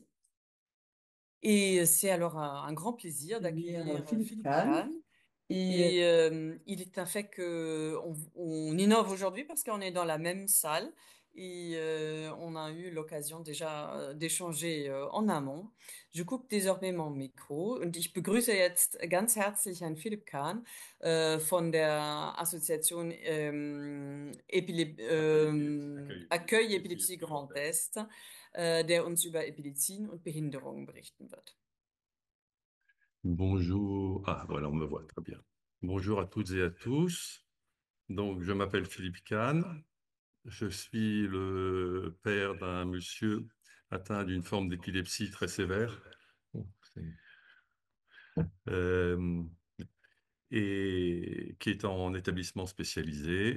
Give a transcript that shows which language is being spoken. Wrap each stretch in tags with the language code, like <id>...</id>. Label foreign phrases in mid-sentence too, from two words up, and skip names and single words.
<fr>Et c'est alors un grand plaisir d'accueillir Philippe Philippe Kahn. Kahn. Et Et il est un fait que on innove aujourd'hui parce qu'on est dans la même salle et on a eu l'occasion déjà d'échanger en amont. Je coupe désormais mon</fr> <de>Mikro und ich begrüße jetzt ganz herzlich Herrn Philipp Kahn von der Association Accueil Epilepsie Grand Est, der uns über Epilepsien und Behinderungen berichten wird.</de> <fr>bonjour. Ah, voilà, on me voit très bien. Bonjour à toutes et à tous. Donc, je m'appelle Philippe Kahn. Je suis le père d'un monsieur atteint d'une forme d'épilepsie très sévère. Bon, euh, et qui est en établissement spécialisé.</fr>